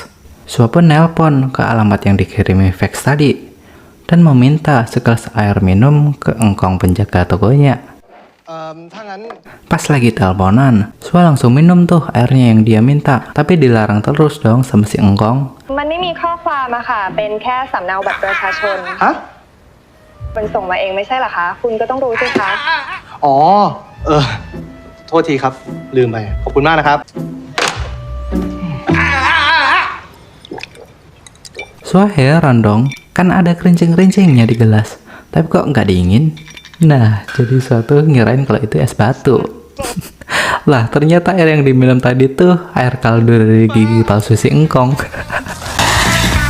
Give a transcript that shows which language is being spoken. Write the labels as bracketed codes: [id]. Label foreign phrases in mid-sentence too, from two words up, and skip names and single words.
[id] Sua pun nelpon ke alamat yang dikirimi fax tadi dan meminta segelas air minum ke engkong penjaga tokonya. [th] ถ้างั้น [id] Pas lagi teleponan, Sua langsung minum tuh airnya yang dia minta, tapi dilarang terus dong sama si engkong. [th] มันไม่มีข้อความอะค่ะ เป็นแค่สำเนาบัตรประชาชน ฮะ มันส่งมาเองไม่ใช่เหรอคะ คุณก็ต้องรู้สิคะ อ๋อ โทษทีครับ ลืมไป ขอบคุณมากนะครับ [id] Sua heran dong, kan ada kerincing-kerincingnya di gelas, tapi kok nggak dingin? Nah, jadi suatu ngirain kalau itu es batu. Lah, ternyata air yang diminum tadi tuh air kaldu dari gigi palsu si engkong.